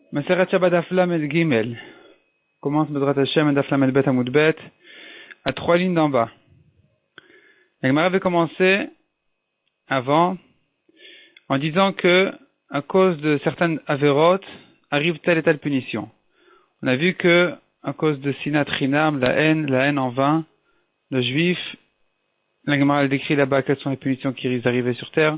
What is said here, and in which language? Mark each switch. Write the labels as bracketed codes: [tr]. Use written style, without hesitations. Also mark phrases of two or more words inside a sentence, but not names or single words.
[he] מסכת שבת דף למד גימל. [fr] Commence [he] בעזרת השם דף למד בית עמוד בית [fr] à 3 lignes d'en bas. La Gemara avait commencé avant en disant que à cause de certaines avérotes arrive telle et telle punition. On a vu que à cause de [he] שנאת חינם, [fr] la haine en vain, le juif, la Gemara a décrit là-bas quelles sont les punitions qui risquent d'arriver sur terre.